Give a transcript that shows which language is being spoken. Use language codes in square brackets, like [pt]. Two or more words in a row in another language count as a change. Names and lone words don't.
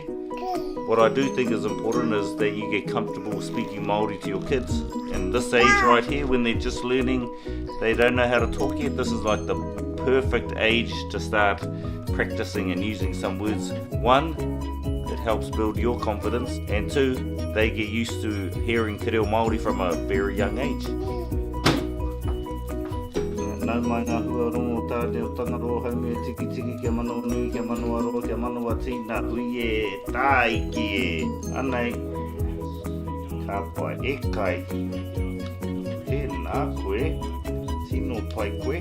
[en] What I do think is important is that you get comfortable speaking Māori to your kids. And this age right here, when they're just learning, they don't know how to talk yet, this is like the perfect age to start practicing and using some words. One, it helps build your confidence, and two, they get used to hearing [mi] te reo Māori [en] from a very young age. [mi] Nau mai ngā hua rongo tāne o tangaroa haume tiki tiki kia manoa nui, kia manoa roa, kia manoa tīna hui e tāiki e. Anei, ka pai e kai. Tēnā koe, tino pai koe.